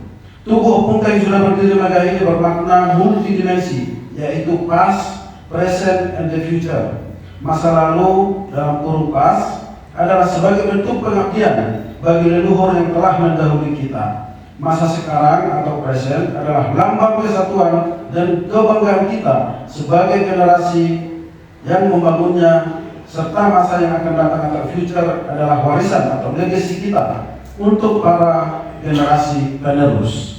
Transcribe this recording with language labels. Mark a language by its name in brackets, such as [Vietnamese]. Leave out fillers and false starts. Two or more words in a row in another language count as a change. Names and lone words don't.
[Indonesian] Tugu Opung sudah berdiri megah ini bermakna multidimensi, yaitu [English] past, present, and the future. [Indonesian] Masa lalu dalam kurung past adalah sebagai bentuk pengabdian bagi leluhur yang telah mendahului kita. Masa sekarang atau present adalah lambang kesatuan dan kebanggaan kita sebagai generasi yang membangunnya, serta masa yang akan datang atau future adalah warisan atau legacy kita untuk para generasi penerus.